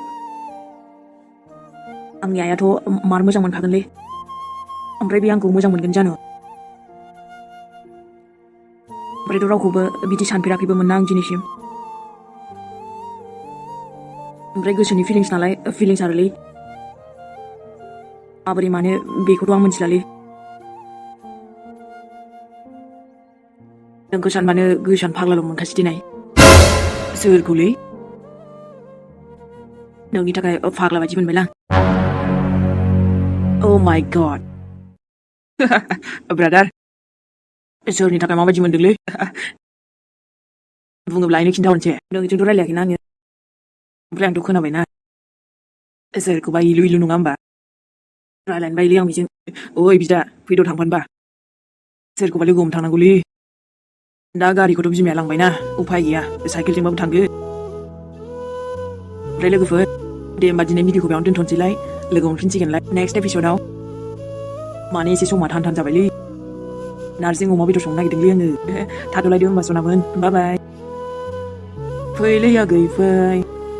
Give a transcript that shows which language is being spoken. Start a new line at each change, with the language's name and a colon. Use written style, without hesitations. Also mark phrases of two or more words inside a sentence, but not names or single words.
Bodo: आंनि आइयाथ' मार मोजां मोनखागोनलै ओमफ्राय बे आंखौ मोजां मोनगोन जानो ओमफ्रायथ' रावखौबो बिदि सानफेराखैबोमोन ना आं दिनैसिम ओमफ्राय गोसोनि फिलिंस नालाय फिलिंस आरोलै माबोरै मानो बेखौथ' आं मिथिलालै नोंखौ सानबानो गोसोआनो फाग्लाल' मोनखासै दिनै सोरखौलै नोंनि थाखाय फाग्ला बायदि मोनबायलां
English: Oh my god
Bodo: ब्रादार सोरनि थाखाय माबायदि मोनदोंलै बुङोब्ला आइनो खिन्थाहरनोसै नोंजोंथ' रायलायाखैना आङो ओमफ्राय आंथ' खोनाबायना सोरखौबा इलु इलु नङा होमबा रायलायनो बायोलै आं बेजों ओइ बिदा फैद' थांफानोबा सोरखौबा लोगो हमनो थांनांगौलै दा गारिखौथ' बिमाया लांबायना उफाय गैया साइकेलजोंबाबो थांगोन ओमफ्राय लोगोफोर दे होमबा दिनै भिडिअखौ बेयावनो दोनथ'नोसैलाय लोगो मोनफिनसिगोनलाय नेक्स्ट एपिसोडाव माने एसे समा थान जाबायलै नारजि अमा बेदर संनो नागिरदोंलै आङो थाथ'लायदो होमबा सनामोन
English: bye bye
Bodo: फैलै आगै फै